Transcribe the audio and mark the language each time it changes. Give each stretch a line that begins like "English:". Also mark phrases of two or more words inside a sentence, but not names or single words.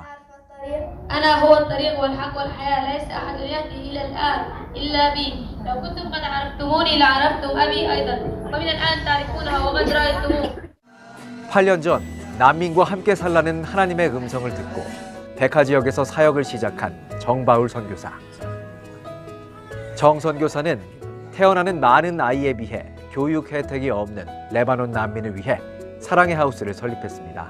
Arabic: أنا هو الطريق والحق والحياة ليس أحد يأتي إلى الآب إلا بي لو كنتم قد عرفتموني لعرفتم أبي أيضا ومن الآن تعرفونه وقد رأيتموه.
Korean: 8년 전 난민과 함께 살라는 하나님의 음성을 듣고 베카 지역에서 사역을 시작한 정바울 선교사. 정 선교사는 태어나는 많은 아이에 비해 교육 혜택이 없는 레바논 난민을 위해 사랑의 하우스를 설립했습니다.